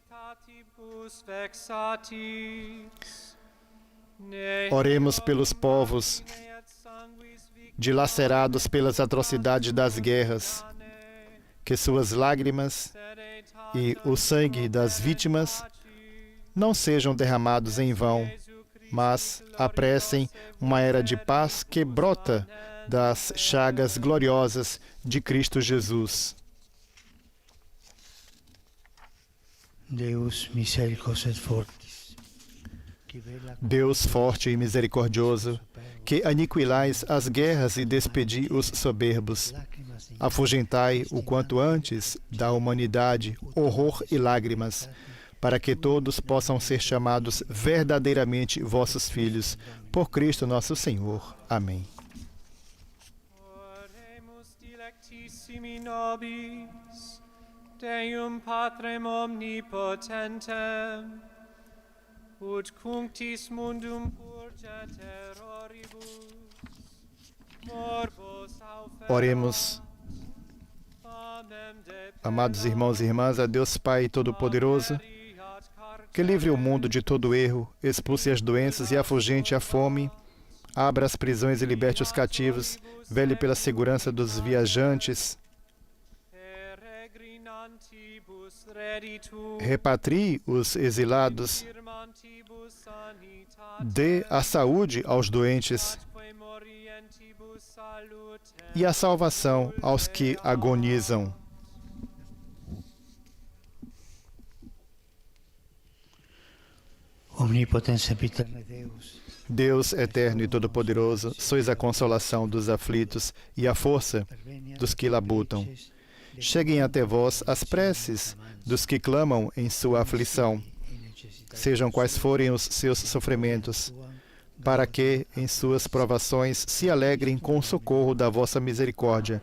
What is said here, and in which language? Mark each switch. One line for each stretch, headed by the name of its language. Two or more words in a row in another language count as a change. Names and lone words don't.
Portuguese: Oremos pelos povos dilacerados pelas atrocidades das guerras, que suas lágrimas e o sangue das vítimas não sejam derramados em vão, mas apressem uma era de paz que brota das chagas gloriosas de Cristo Jesus.
Latin: Deus misericors et fortis,
Portuguese: Deus forte e misericordioso, que aniquilais as guerras e despedi os soberbos, afugentai o quanto antes da humanidade horror e lágrimas, para que todos possam ser chamados verdadeiramente vossos filhos, por Cristo nosso Senhor. Amém.
Latin: Oremus dilectissimi nobis, Deum Patrem omnipotentem, ut cunctis mundum purge terroribus, morbos
Portuguese: Oremos. Amados irmãos e irmãs, a Deus Pai Todo-Poderoso, que livre o mundo de todo erro, expulse as doenças e afugente a fome, abra as prisões e liberte os cativos, vele pela segurança dos viajantes, repatrie os exilados, dê a saúde aos doentes e a salvação aos que agonizam.
Latin: omnipotens sempiterne Deus,
Portuguese: Deus eterno e todo-poderoso, sois a consolação dos aflitos e a força dos que labutam. Cheguem até vós as preces dos que clamam em sua aflição, sejam quais forem os seus sofrimentos, para que, em suas provações, se alegrem com o socorro da vossa misericórdia.